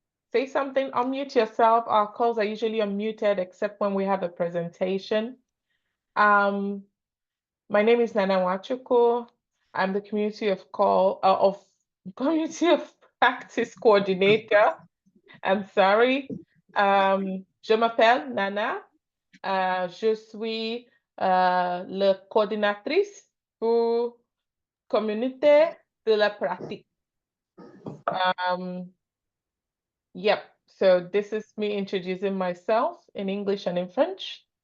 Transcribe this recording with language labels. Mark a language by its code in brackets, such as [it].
[en] Say something, unmute yourself. Our calls are usually unmuted except when we have a presentation. My name is Nana Wachuku. I'm the community of practice coordinator. I'm sorry. [fr] Je m'appelle Nana. Je suis la coordinatrice pour communauté de la pratique. [en] Yep. So this is me introducing myself in English and in French.